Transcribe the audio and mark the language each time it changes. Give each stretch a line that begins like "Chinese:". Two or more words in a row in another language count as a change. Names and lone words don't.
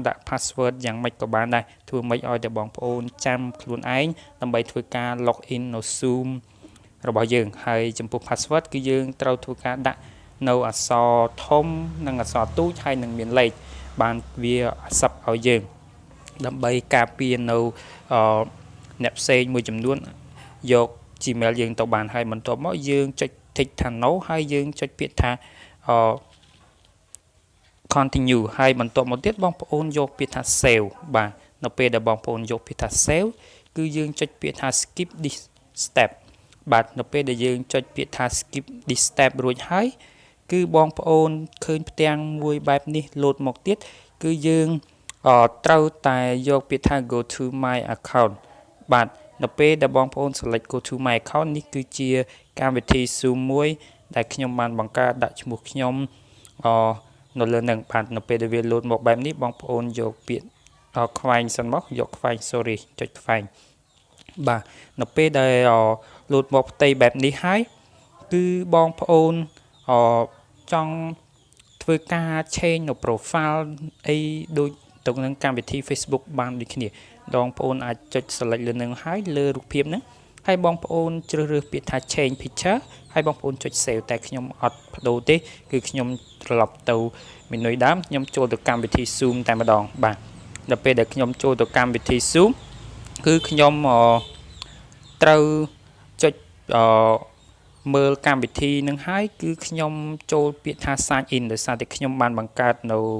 Khmer: ដាក់ password យ៉ាងម៉េចក៏បានដែរធ្វើម៉េចឲ្យតែបងប្អូនចាំខ្លួនឯងដើម្បីធ្វើការ
English: log in
Khmer: នៅ Zoom របស់យើងហើយចំពោះ password គឺយើងត្រូវធ្វើការដាក់នៅអក្សរធំនិងអក្សរទូចហើយនឹងមានលេខបានវាអាស័ព្ទឲ្យយើងដើម្បីការពារនៅអ្នកផ្សេងមួយចំនួនយក Gmail យើងទៅបានហើយបន្ទាប់មកយើងចុច tick ថា no ហើយយើងចុចពាក្យថា continue ហើយបន្ទាប់មកទៀតបងប្អូនយកពាក្យថា save បាទនៅពេលដែលបងប្អូនយកពាក្យថា save គឺយើងចុចពាក្យថា
English: skip this step
Khmer: បាទនៅពេលដែលយើងចុចពាក្យថា
English: skip this step
Khmer: រួចហើយគឺបងប្អូនឃើញផ្ទាំងមួយបែបនេះ load មកទៀតគឺយើងត្រូវ តែយកពាក្យថា
English: go to my account
Khmer: បាទនៅពេលដែលបងប្អូន select
English: go to my account
Khmer: នេះគឺជាកម្មវិធី Zoom មួយដែលខ្ញុំបានបង្កើតដាក់ឈ្មោះខ្ញុំនៅលើនឹងបាទនៅពេលដែលវា load មក បែបនេះបងប្អូនយកពាក្យខ្វែងសិនមកយកខ្វែង sorry ចុចខ្វែងបាទនៅពេលដែល load មកផ្ទៃបែបនេះហើយគឺបងប្អូនចង់ធ្វើ ការ change នៅ profile អីដូចទៅនឹងកម្មវិធី Facebook បានដូចគ្នាបងប្អូនអាចចុច select លើនឹងហើយលើ រូបភាពហ្នឹងហើយបងប្អូនជ្រើសរើសពាក្យថា
English: change picture
Khmer: ហើយបងប្អូនចុច save តែខ្ញុំអត់បដូរទេគឺខ្ញុំត្រឡប់ទៅ menu ដើមខ្ញុំចូលទៅកម្មវិធី Zoom តែម្ដងបាទដល់ពេលដែលខ្ញុំចូលទៅកម្មវិធី Zoom គឺខ្ញុំត្រូវចុចមើលកម្មវិធីនឹងហើយគឺខ្ញុំចូលពាក្យថា
English: sign in
Khmer: ដោយសារតែខ្ញុំបានបង្កើតនៅ